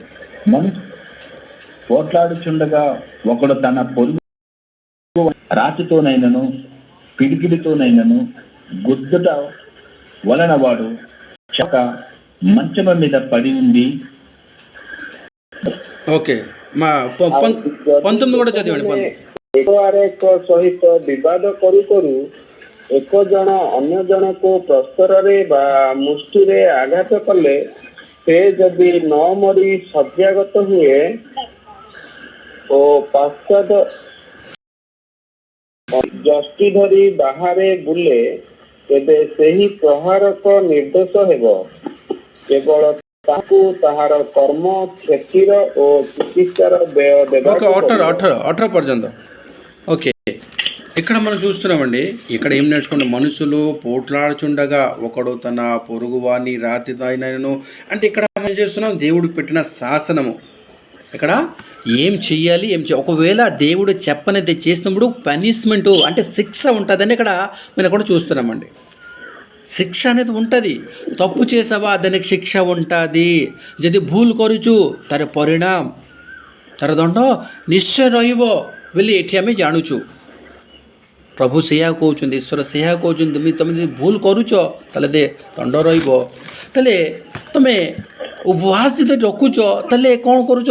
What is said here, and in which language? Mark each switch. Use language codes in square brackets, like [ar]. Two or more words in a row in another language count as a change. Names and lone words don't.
[te] పోట్లాడుచుండగా ఒకడు తన పొరుగు రాతితోనైనను పిడికిడితోనైనను గుద్దుట వలన వాడు చక మంచమ మీద పడి ఉంది. ఓకే, మా 19 కూడా చదివండి. [or] ଏକ ସହିତ ବିବାଦ କରୁ କରୁ ଏକ ଜଣ ଅନ୍ୟ ଜଣକୁ ପ୍ରସ୍ତରରେ ବା ମୁଷ୍ଟିରେ ଆଘାତ କଲେ ସେ ଯଦି ନ ମରି ଶଯ୍ୟାଗତ ହୁଏ ଓ ପାଶ୍ଚାତ ଯଷ୍ଟି ଧରି ବାହାରେ ବୁଲେ ତେବେ ସେହି ପ୍ରହାରକ ନିର୍ଦ୍ଦୋଷ ହେବ। କେବଳ ତାକୁ ତାହାର କର୍ମ କ୍ଷତିର ଓ ଚିକିତ୍ସାର ବ୍ୟୟ ଦେବାକୁ [te] 18 పర్యంత. ఓకే, ఇక్కడ మనం చూస్తున్నామండి. ఇక్కడ ఏం నేర్చుకుంటే మనుషులు పోట్లాడుచుండగా ఒకడు తన పొరుగువాని రాతి దాయినను అంటే ఇక్కడ మనం చేస్తున్నాం దేవుడికి పెట్టిన శాసనము. ఇక్కడ ఏం చెయ్యాలి, ఒకవేళ దేవుడు చెప్పనిది చేసినప్పుడు పనిష్మెంటు అంటే శిక్ష ఉంటుందని ఇక్కడ మనం కూడా చూస్తున్నామండి. శిక్ష అనేది ఉంటుంది. తప్పు చేసావా దానికి శిక్ష ఉంటుంది. [or] ଯଦି ଭୁଲ କରୁଛୁ ତାର ପରିଣାମ ତାର ଦଣ୍ଡ ନିଶ୍ଚୟ ରହିବ ବୋଲି ଏଠି ଆମେ ଜାଣୁଛୁ। ପ୍ରଭୁ ସେଇଆ କହୁଛନ୍ତି, ଈଶ୍ୱର ସେଇଆ କହୁଛନ୍ତି, ତମେ ଯଦି ଭୁଲ କରୁଛ ତାହେଲେ ଦଣ୍ଡ ରହିବ। ତାହେଲେ ତମେ ଉପବାସ ଯଦି ରଖୁଛ ତାହେଲେ କ'ଣ କରୁଛ?